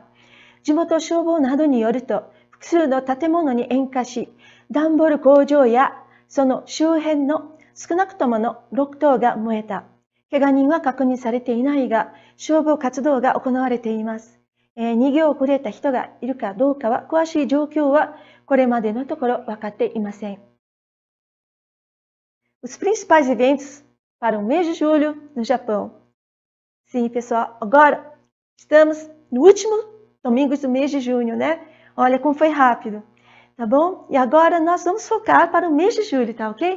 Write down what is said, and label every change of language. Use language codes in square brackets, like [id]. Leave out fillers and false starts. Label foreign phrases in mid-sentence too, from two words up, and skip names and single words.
[ja] 地元消防などによると、複数の建物に引火し、段ボール工場やその周辺の少なくともの6棟が燃えた。怪我人は確認されていないが、消防活動が行われています。逃げ遅れた人がいるかどうかは、詳しい状況はこれまでのところ分かっていません。 [pt] Os principais eventos para o mês de julho no Japão. Sim, pessoal, agora estamos no último domingo do mês de junho, né? Olha como foi rápido, tá bom? E agora nós vamos focar para o mês de julho, tá ok?